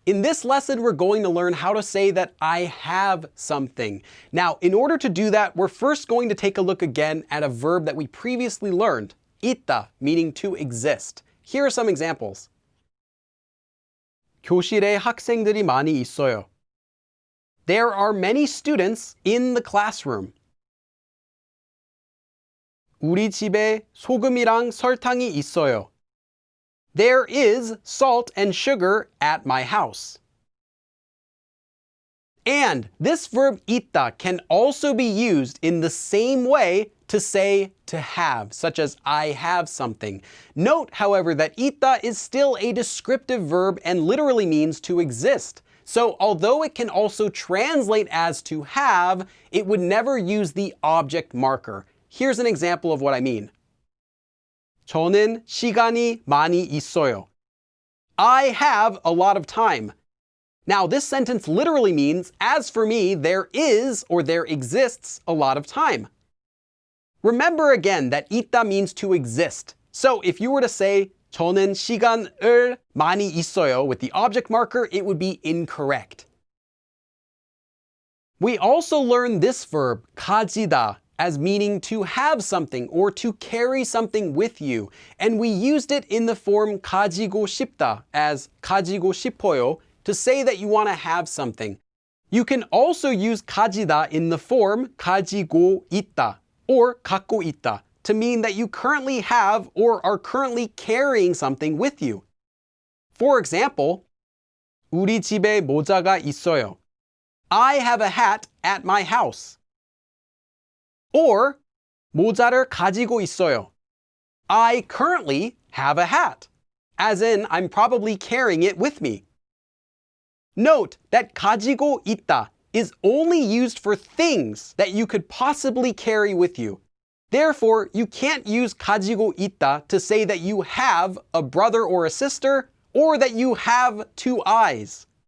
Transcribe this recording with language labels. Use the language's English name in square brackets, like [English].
[English] In this lesson, we're going to learn how to say that I have something. Now, in order to do that, we're first going to take a look again at a verb that we previously learned, 있다, meaning to exist. Here are some examples. [Korean] 교실에 학생들이 많이 있어요. [English] There are many students in the classroom. [Korean] 우리 집에 소금이랑 설탕이 있어요. [English] There is salt and sugar at my house. And this verb ita can also be used in the same way to say to have, such as I have something. Note, however, that ita is still a descriptive verb and literally means to exist. So although it can also translate as to have, it would never use the object marker. Here's an example of what I mean. [Korean] 저는 시간이 많이 있어요. [English] I have a lot of time. Now, this sentence literally means, as for me, there is or there exists a lot of time. Remember again that ita means to exist. So if you were to say [Korean] 저는 시간을 많이 있어요 [English] with the object marker, it would be incorrect. We also learned this verb, 가지다, as meaning to have something or to carry something with you. And we used it in the form [Korean] 가지고 싶다 [English] as [Korean] 가지고 싶어요 [English] to say that you want to have something. You can also use 가지다 in the form [Korean] 가지고 있다 [English] or [Korean] 갖고 있다 [English] to mean that you currently have or are currently carrying something with you. For example, [Korean] 우리 집에 모자가 있어요. [English] I have a hat at my house. [Korean] Or 모자를 가지고 있어요. [English] I currently have a hat, as in I'm probably carrying it with me. Note that 가지고 있다 is only used for things that you could possibly carry with you. Therefore, you can't use 가지고 있다 to say that you have a brother or a sister or that you have two eyes.